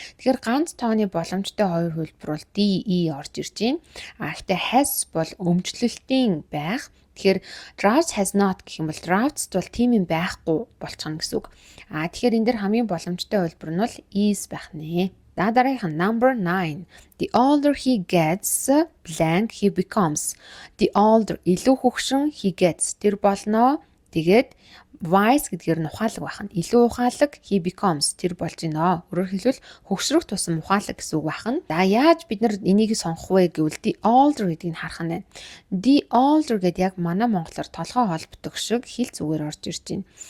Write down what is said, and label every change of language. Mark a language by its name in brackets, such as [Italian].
[Mongolian] Тэгэхээр ганц тооны боломжтой хоёр хөлбөр бол DE орж ирж байна. Гэхдээ has бол өмчлөлтийн байх. Тэгэхээр [English] drafts has not [Mongolian] gэх юм бол drafts бол тийм юм байхгүй болчихно гэсэн үг. Тэгэхээр энэ дэр хамгийн боломжтой хөлбөр нь бол is байх нэ. За дараагийнх нь number 9. [English] The older he gets, blank he becomes. The older [Mongolian] илүү хөгшин [English] he gets [Mongolian] тэр болно. Тэгээд wise гэдгээр нь ухаалаг байх нь. Илүү ухаалаг [English] he becomes [Mongolian] тэр болж гинэ. Өөрөөр хэлбэл хөгшрөх тусам ухаалаг гэсэн үг байх нь. За яаж бид нар энийг сонгох вэ гэвэл [English] the older [Mongolian] гэдгийг харах нь байна. [English] The older [Mongolian] гэдэг яг манай монголоор толгой холбдог шиг хэл зүгээр орж ирж байна.